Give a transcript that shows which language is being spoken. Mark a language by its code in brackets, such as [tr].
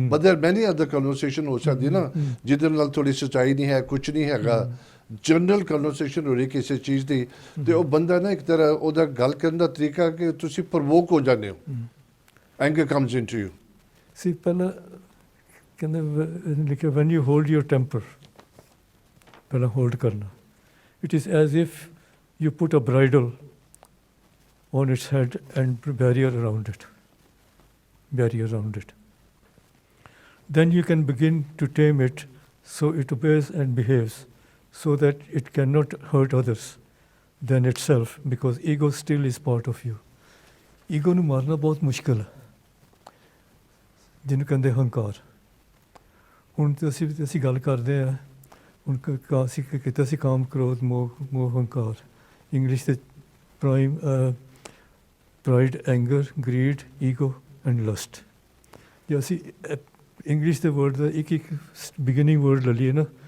[en] But there are many other conversation [pa] ਹੋ ਸਕਦੀ ਨਾ ਜਿਹਦੇ ਨਾਲ ਥੋੜੀ ਸੱਚਾਈ ਨਹੀਂ ਹੈ, ਕੁਝ ਨਹੀਂ ਹੈਗਾ, ਜਨਰਲ ਕਨਵਰਸੇਸ਼ਨ ਹੋ ਰਹੀ ਕਿਸੇ ਚੀਜ਼ ਦੀ, ਤੇ ਉਹ ਬੰਦਾ ਨਾ ਇੱਕ ਤਰ੍ਹਾਂ ਉਹਦਾ ਗੱਲ ਕਰਨ ਦਾ ਤਰੀਕਾ ਕਿ ਤੁਸੀਂ ਪ੍ਰਵੋਕ ਹੋ ਜਾਂਦੇ ਹੋ, [en] Anger comes into you. ਸੀ [pa] ਪਹਿਲਾਂ ਕਹਿੰਦੇ ਲਿਖਿਆ [en] when you hold your temper, [pa] ਪਹਿਲਾਂ ਹੋਲਡ ਕਰਨਾ, [en] It is as if you put a bridle on its head and barrier around it. Then you can begin to tame it so it obeys and behaves so that it cannot hurt others than itself, because ego still is part of you. [pa] Ego ਨੂੰ ਮਾਰਨਾ ਬਹੁਤ ਮੁਸ਼ਕਿਲ ਹੈ, ਜਿਹਨੂੰ ਕਹਿੰਦੇ ਹੰਕਾਰ। ਹੁਣ ਅਸੀਂ ਗੱਲ ਕਰਦੇ ਹਾਂ ਹੁਣ ਅਸੀਂ ਕੀਤਾ ਸੀ ਕਾਮ ਕ੍ਰੋਧ ਮੋਹ ਹੰਕਾਰ ਇੰਗਲਿਸ਼ ਦੇ [en] pride anger greed ego and lust [pa] ਜੇ ਅਸੀਂ ਇੰਗਲਿਸ਼ ਦੇ ਵਰਡ ਦਾ ਇੱਕ ਬਿਗਿਨਿੰਗ ਵਰਡ ਲੈ ਲਈਏ ਨਾ